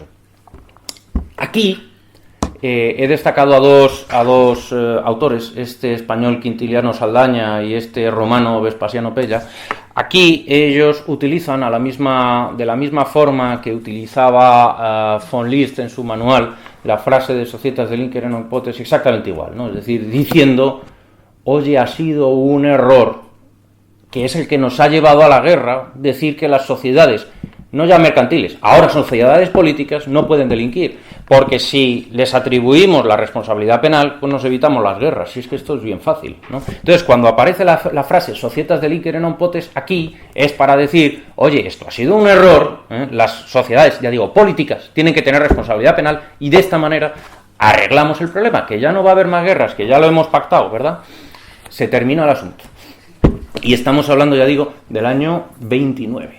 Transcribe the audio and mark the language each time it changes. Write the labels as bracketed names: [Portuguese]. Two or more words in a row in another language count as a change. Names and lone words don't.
[Spanish] Aquí he destacado a dos autores, este español Quintiliano Saldaña y este romano Vespasiano Pella. Aquí ellos utilizan de la misma forma que utilizaba von List en su manual, la frase de [Latin] Societas delinquere non potest, [Spanish] exactamente igual, ¿no? Es decir, diciendo, oye, ha sido un error, que es el que nos ha llevado a la guerra, decir que las sociedades, no ya mercantiles, ahora sociedades políticas, no pueden delinquir, porque si les atribuimos la responsabilidad penal, pues nos evitamos las guerras, si es que esto es bien fácil, ¿no? Entonces, cuando aparece la frase [Latin] Societas delinquere non potest, [Spanish] aquí es para decir, oye, esto ha sido un error, las sociedades, ya digo, políticas, tienen que tener responsabilidad penal, y de esta manera arreglamos el problema, que ya no va a haber más guerras, que ya lo hemos pactado, ¿verdad? Se termina el asunto. Y estamos hablando, ya digo, del año 29.